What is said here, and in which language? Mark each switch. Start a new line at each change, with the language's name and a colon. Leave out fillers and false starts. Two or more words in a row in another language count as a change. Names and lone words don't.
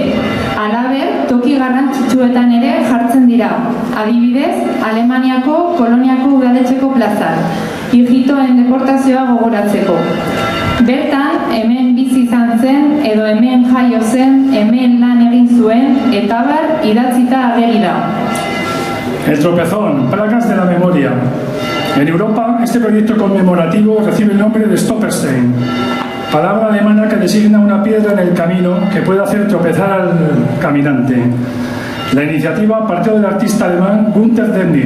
Basque: Halaber, toki garrantzitsuetan ere jartzen dira. Adibidez, Alemaniako koloniako udaletxeko plazan, hijitoen deportazioa gogoratzeko. Bertan, hemen bizi izan zen, edo hemen jaio zen, hemen lan egin zuen, eta bar idatzita ageri da.
Spanish: El tropezón, placas de la memoria. En Europa, este proyecto conmemorativo recibe el nombre de Stolperstein, palabra alemana que designa una piedra en el camino que puede hacer tropezar al caminante. La iniciativa partió del artista alemán Günter Demnig.